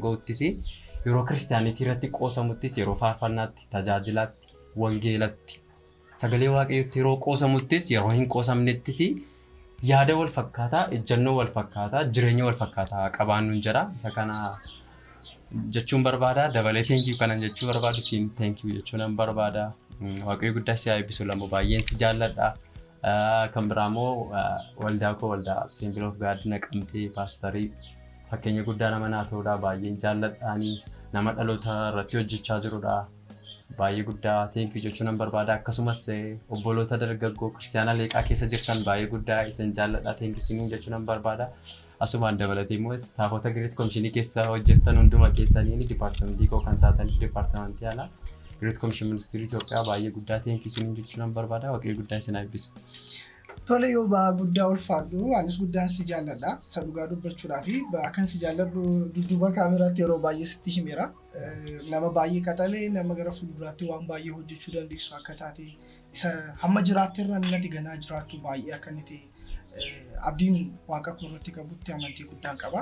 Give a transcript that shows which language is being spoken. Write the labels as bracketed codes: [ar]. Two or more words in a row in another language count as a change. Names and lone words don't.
[om] ga'uttis yeroo kiristaanitii irratti qoosamuttis yeroo faarfannaatti tajaajilaatti wangeelatti sagalee waaqayyootti yeroo qoosamuttis yeroo hin qoosamnettis yaada wal fakkaataa ejjennoo wal fakkaataa jireenya wal fakkaataa qabaannu jira isa kana jechuun barbaada dabalee [en] thank you [om] kanan jechuu barbaadu siin [en] thank you [om] jechuun barbaada waaqayyo guddaa si eebbisu lamoo baay'een si jaalladha kan biraamoo waldaa koo waldaa Assembly of God Naqamtee paastorii fakkeenya guddaa nama naa ta'uudha baay'een jaalladhaanii nama dhaloota irratti hojjechaa jirudha baay'ee guddaa [en] thank you [om] jechuun barbaada akkasumas obboloota dargaggoo kiristaanaa leeqaa keessa jirtan baay'ee guddaa isin jaalladha [en] thank you [om] siin jechuun barbaada. Asumaan dabalatee immoo staafota Great Commission keessa hojjetan hunduma keessanii dipaartimentii koo kan taatan dipaartimentii alaa Great Commission Ministry Itoophiyaa baay'ee guddaa [en] thank you [om] siin jechuun barbaada waaqayyo guddaa isin eebbisu. Tole yoo baa guddaa ulfaadhu anis guddaan si jaalladha isa dhugaa dubbachuudhaa fi akkan si jaalladhu dudduuba kaameraatti yeroo baay'ee sitti himeera nama baay'ee qaxalee nama gara fuulduraatti waan baay'ee hojjechuu dandeessu akka taate isa hamma jiraatterra natti ganaa jiraattu baay'ee akka inni abdiin waaqa koorratti qabutti amantii guddaan qaba.